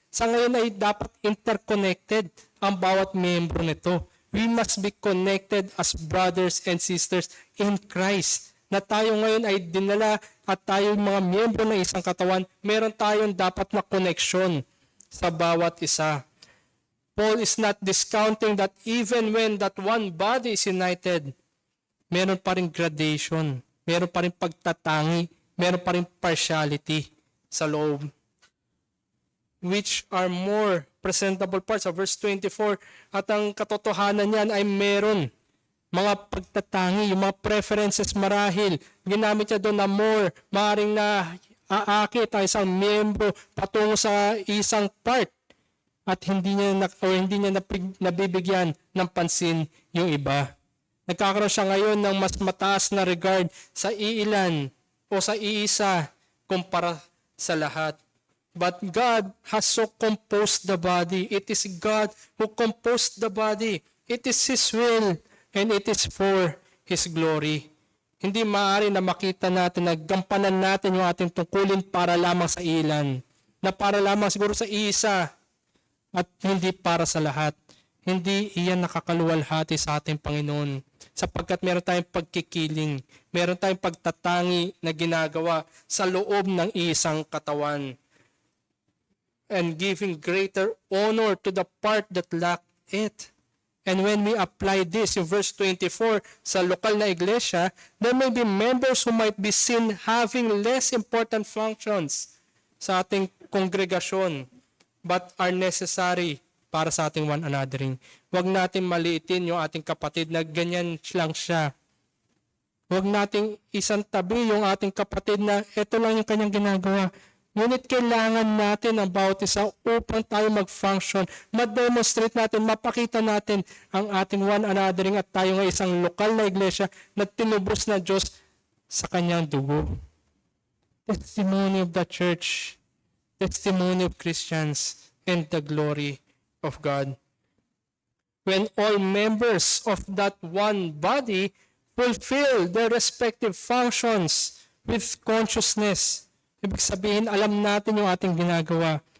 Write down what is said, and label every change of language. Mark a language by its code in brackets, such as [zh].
[tl] Sa ngayon ay dapat interconnected ang bawat membro nito. [en] We must be connected as brothers and sisters in Christ. [tl] Na tayo ngayon ay dinala at tayo mga miyembro ng isang katawan, meron tayong dapat na connection sa bawat isa. [en] Paul is not discounting that even when that one body is united, [tl] meron pa rin gradation, meron pa rin pagtatangi, meron pa rin partiality sa loob. [en] Which are more presentable parts of verse 24. [tl] At ang katotohanan niyan ay meron mga pagtatangi, yung mga preferences marahil. Ginamit niya doon na more, maaaring na aakit ang isang miyembro patungo sa isang part at hindi niya nabibigyan ng pansin yung iba. Nagkakaroon siya ngayon ng mas mataas na regard sa iilan o sa iisa kumpara sa lahat. [en] But God has so composed the body. It is God who composed the body. It is His will and it is for His glory. [tl] Hindi maaari na makita natin na gampanan natin yung ating tungkulin para lamang sa ilan. Na para lamang siguro sa isa at hindi para sa lahat. Hindi iyan nakakaluwalhati sa ating Panginoon. Sapagkat meron tayong pagkikiling, meron tayong pagtatangi na ginagawa sa loob ng isang katawan. [en] And giving greater honor to the part that lack it. And when we apply this in verse 24 [tl] sa lokal na iglesia, [en] there may be members who might be seen having less important functions [tl] sa ating kongregasyon [en] but are necessary [tl] para sa ating [en] one anothering. [tl] Huwag natin maliitin yung ating kapatid na ganyan lang siya. Huwag nating isang tabi yung ating kapatid na ito lang yung kanyang ginagawa. Ngunit kailangan natin ang bawat isa upang tayo mag-function, ma-demonstrate natin, mapakita natin ang ating one anothering at tayo ng isang lokal na iglesia na tinubos na Diyos sa kanyang dugo. [en] Testimony of the church, testimony of Christians, and the glory of God. When all members of that one body fulfill their respective functions with consciousness, [tl] ibig sabihin, alam natin yung ating ginagawa.